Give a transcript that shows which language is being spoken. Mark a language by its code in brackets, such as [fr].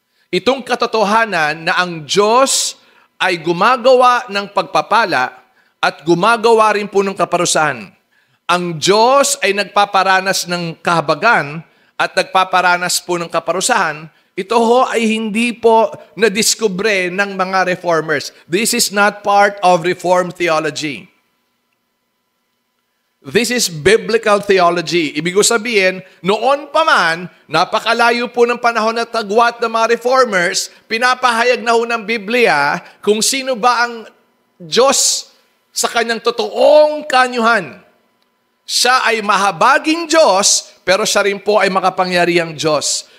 [tl] Itong katotohanan na ang Diyos ay gumagawa ng pagpapala at gumagawa rin po ng kaparusahan. Ang Diyos ay nagpaparanas ng kahabagan at nagpaparanas po ng kaparusahan. Ito ho ay hindi po nadiskubre ng mga reformers. [en] This is not part of Reformed theology. This is biblical theology. [tl] Ibig ko sabihin, noon pa man, napakalayo po ng panahon na tagwat ng mga reformers, pinapahayag na ho ng Biblia kung sino ba ang Diyos sa kanyang totoong kanyuhan. Siya ay mahabaging Diyos, pero siya rin po ay makapangyarihang Diyos.